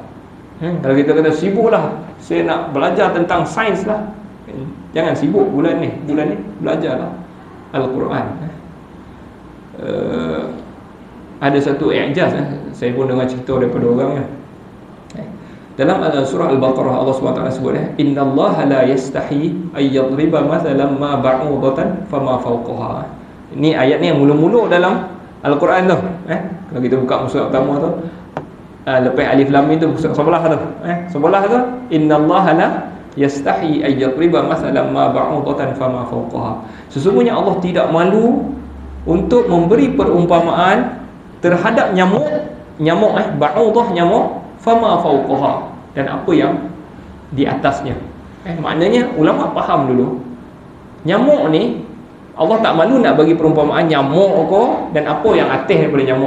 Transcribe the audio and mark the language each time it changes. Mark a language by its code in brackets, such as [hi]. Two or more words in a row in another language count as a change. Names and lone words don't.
[ms] Kalau kita kata sibuklah, saya nak belajar tentang sains lah, jangan sibuk bulan ni belajarlah. Al-Quran. Ada satu i'jaz, saya pun dengar cerita daripada orang ya. Dalam surah Al-Baqarah Allah SWT sebut [ar] إن الله لا يستحيي أن يضرب مثلا ما بعوضة فما فوقها. [ms] Ini ayat ni yang mula-mula dalam Al-Quran tu. Kalau kita buka mushaf pertama tu, lepas [ar] ألف لام ميم [ms] tu sebelah tu. Sebelah tu [ar] إن الله لا يستحيي أن يضرب مثلا ما بعوضة فما فوقها. [ms] Sesungguhnya Allah tidak malu untuk memberi perumpamaan terhadap nyamuk, ba'udah nyamuk, [ar] فما فوقها, [ms] dan apa yang di atasnya. Maknanya ulama faham dulu, nyamuk ni Allah tak malu nak bagi perumpamaan nyamuk ko dan apa yang atas daripada nyamuk.